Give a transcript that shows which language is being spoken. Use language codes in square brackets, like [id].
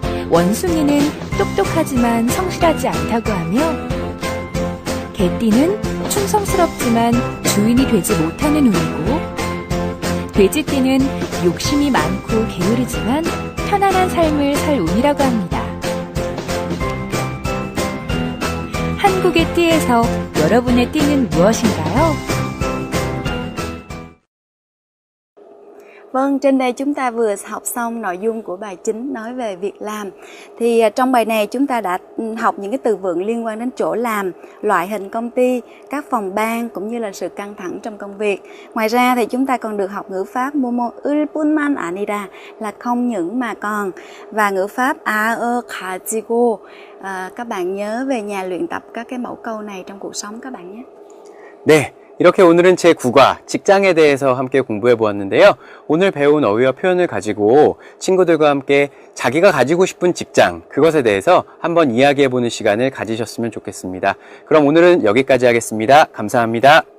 [ko] 원숭이는 똑똑하지만 성실하지 않다고 하며 개띠는 충성스럽지만 주인이 되지 못하는 운이고 돼지띠는 욕심이 많고 게으르지만 편안한 삶을 살 운이라고 합니다. 한국의 띠에서 여러분의 띠는 무엇인가요? [vi] Vâng, trên đây chúng ta vừa học xong nội dung của bài chính nói về việc làm. Thì trong bài này chúng ta đã học những cái từ vựng liên quan đến chỗ làm, loại hình công ty, các phòng ban cũng như là sự căng thẳng trong công việc. Ngoài ra thì chúng ta còn được học ngữ pháp Momo ulpunman anida là không những mà còn, và ngữ pháp 가지고. Các bạn nhớ về nhà luyện tập các cái mẫu câu này trong cuộc sống các bạn nhé. [ko] 네. 이렇게 오늘은 제9과 직장에 대해서 함께 공부해 보았는데요. 오늘 배운 어휘와 표현을 가지고 친구들과 함께 자기가 가지고 싶은 직장, 그것에 대해서 한번 이야기해 보는 시간을 가지셨으면 좋겠습니다. 그럼 오늘은 여기까지 하겠습니다. 감사합니다.